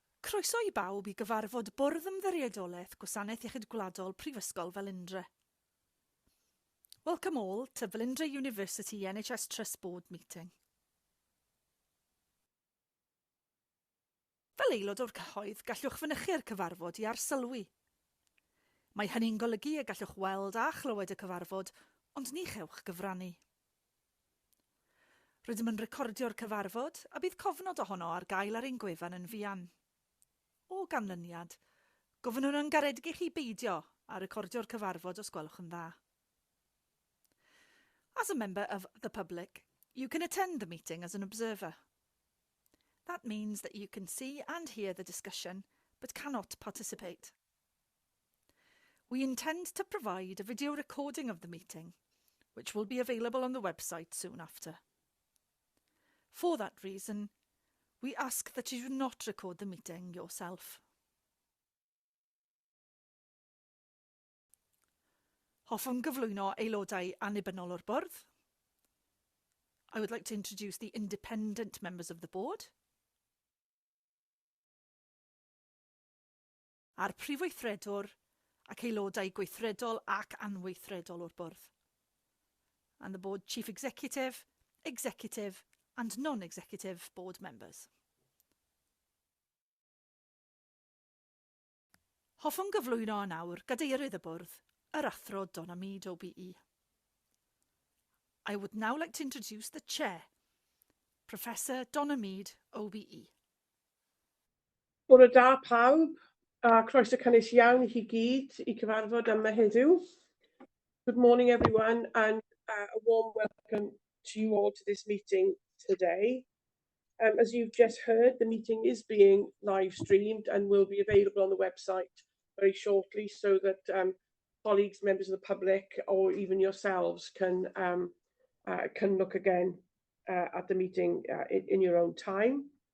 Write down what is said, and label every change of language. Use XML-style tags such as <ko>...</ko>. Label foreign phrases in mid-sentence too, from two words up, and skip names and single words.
<cy>Croeso I bawb I gyfarfod Bwrdd Ymddiriedolaeth Gwasanaeth Iechyd Gwladol Prifysgol Velindre.</cy> <en>Welcome all to Velindre University NHS Trust Board meeting.</en> <cy>Fel aelod o'r cyhoedd, gallwch fynychu'r cyfarfod I arsylwi. Mae hynny'n golygu y gallwch weld a chlywed y cyfarfod, ond ni chewch gyfrannu. Rydym yn recordio'r cyfarfod a bydd cofnod ohono ar gael ar ein gwefan yn fuan. O ganlyniad, gofynnwn yn garedig I chi beidio a recordio'r cyfarfod os gwelwch yn dda.</cy> <en>As a member of the public, you can attend the meeting as an observer. That means that you can see and hear the discussion, but cannot participate. We intend to provide a video recording of the meeting, which will be available on the website soon after. For that reason, we ask that you do not record the meeting yourself.</en> <cy>Hoffwn gyflwyno aelodau annibynnol o'r bwrdd.</cy> <en>I would like to introduce the independent members of the board.</en> <cy>A'r prifweithredwr ac aelodau gweithredol ac anweithredol o'r bwrdd.</cy> <en>And the board chief executive, executive and non-executive board members.</en> <cy>Hoffwn gyflwyno nawr gadeirydd y bwrdd, yr athro Donna Mead OBE.</cy> <en>I would now like to introduce the chair, Professor Donna Mead OBE.</en> <cy>Bore da pawb, a croeso cynnes iawn I chi gyd I cyfarfod yma heddiw.</cy> <en>Good morning everyone and a warm welcome to you all to this meeting today. As you've just heard, the meeting is being live streamed and will be available on the website very shortly so that colleagues, members of the public or even yourselves can look again at the meeting in your own time.</en>